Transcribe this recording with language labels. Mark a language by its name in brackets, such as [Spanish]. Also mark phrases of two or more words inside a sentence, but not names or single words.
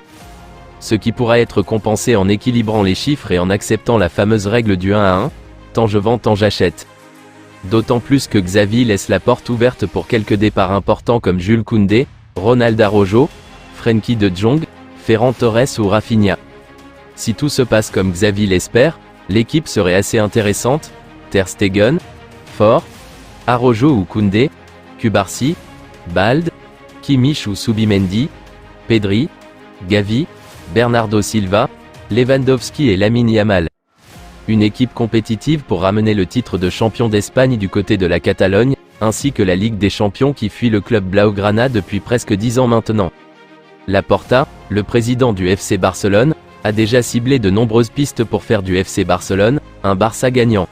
[French] Ce qui pourra être compensé en équilibrant les chiffres et en acceptant la fameuse règle du 1 à 1, tant je vends tant j'achète. D'autant plus que Xavi laisse la porte ouverte pour quelques départs importants comme Jules Koundé, Ronald Araujo, Frenkie de Jong, Ferran Torres ou Rafinha. Si tout se passe comme Xavi l'espère, l'équipe serait assez intéressante: Ter Stegen, Fort, Araujo ou Koundé, Cubarsí, Balde, Kimmich ou Zubimendi, Pedri, Gavi, Bernardo Silva, Lewandowski et Lamine Yamal. Une équipe compétitive pour ramener le titre de champion d'Espagne du côté de la Catalogne, ainsi que la Ligue des Champions qui fuit le club blaugrana depuis presque 10 ans maintenant. Laporta, le président du FC Barcelone, a déjà ciblé de nombreuses pistes pour faire du FC Barcelone un Barça gagnant.